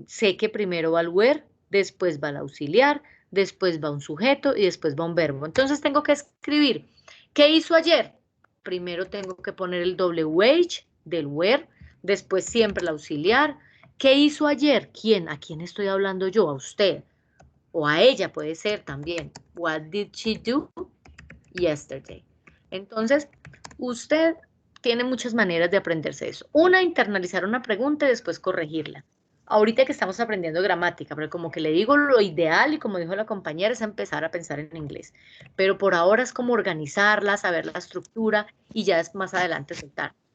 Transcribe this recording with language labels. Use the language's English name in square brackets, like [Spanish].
[Spanish] Sé que primero va el where, después va el auxiliar, después va un sujeto y después va un verbo. Entonces tengo que escribir, ¿qué hizo ayer? Primero tengo que poner el WH del where, después siempre el auxiliar. ¿Qué hizo ayer? ¿Quién? ¿A quién estoy hablando yo? A usted. O a ella puede ser también. [English] What did she do yesterday? [Spanish] Entonces, usted tiene muchas maneras de aprenderse eso. Una, internalizar una pregunta y después corregirla. Ahorita que estamos aprendiendo gramática, pero como que le digo, lo ideal, y como dijo la compañera, es empezar a pensar en inglés. Pero por ahora es como organizarla, saber la estructura y ya es más adelante soltar.